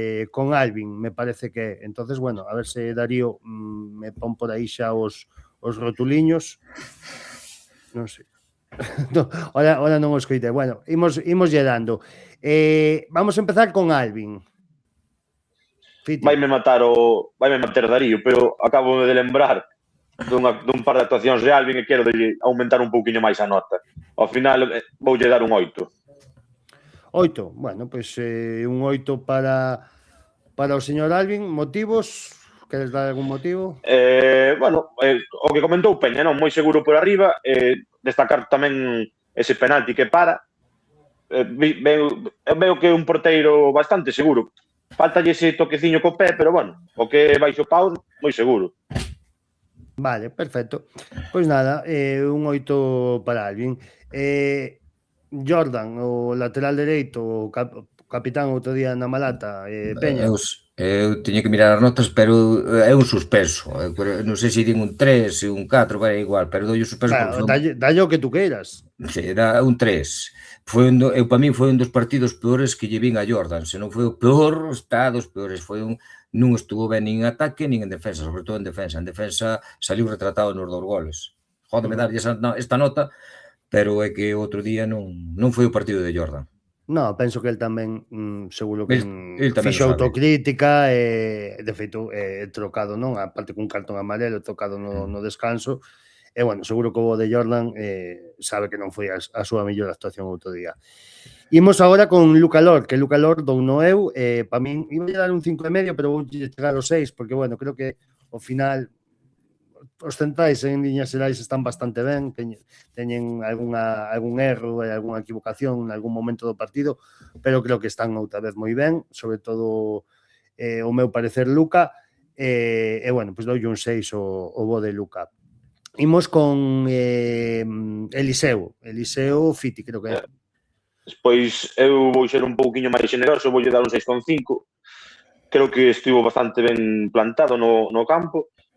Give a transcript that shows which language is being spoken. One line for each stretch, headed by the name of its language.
Galician: Con Alvin, me parece que é. Entonces, bueno, a ver se Darío me pon por aí xa os rotuliños. Non sei. No, ahora non o escoitei. Bueno, imos lle dando.
Spanish: Vamos a empezar con Alvin.
Galician: Fiti. Vaime matar Darío, pero acabo de lembrar dun par de actuacións de Alvin e quero aumentar un pouquiño máis a nota. Ao final voulle dar un 8. 8, bueno, pois un 8 para o señor Alvin. Motivos? Queres dar algún motivo? Bueno, o que comentou Peña, non? Moi seguro por arriba, destacar tamén ese penalti que para. Veo que é un porteiro bastante seguro. Faltalle ese toqueciño co pé, pero bueno, o que baixo pau, moi seguro. Vale, perfecto. Pois nada, un 8 para Alvin. Jordan, o lateral dereito, o capitán outro día na Malata, Peña. Eu teño que mirar as notas, pero é un suspenso. Non sei se din un 3, un 4, vai igual, pero doi o suspenso. Claro, dalle o que tú queiras. Sí, dá un 3. Para mí foi un dos partidos peores que lle vin a Jordan. Se non foi o peor, está dos peores. Non estuvo ben nin en ataque nin en defensa, sobre todo en defensa. En defensa saliu retratado nos 2 goles. Jódeme darlle esta nota, pero é que outro día non foi o partido de Jordan. No, penso que el tamén seguro que El tamén fixo lo sabe. autocrítica e de feito trocado, non? Aparte cun cartón amarelo trocado no descanso. E bueno, seguro que o de Jordan sabe que non foi a súa mellor actuación outro día. Imos agora con Luca Lord, que Luca Lord douno eu, para min iba a dar un 5,5, pero vou chegar ao 6, porque bueno, creo que ao final os centrais en liñas xerais están bastante ben, teñen algún erro e algunha equivocación en algún momento do partido, pero creo que están outra vez moi ben, sobre todo o meu parecer Luca, e bueno, pois doulle un 6 o bo de Luca. Imos con Eliseo Fiti, creo que é. Despois eu vou ser un pouquiño máis generoso, voulle dar un 6,5. Creo que estivo bastante ben plantado no campo.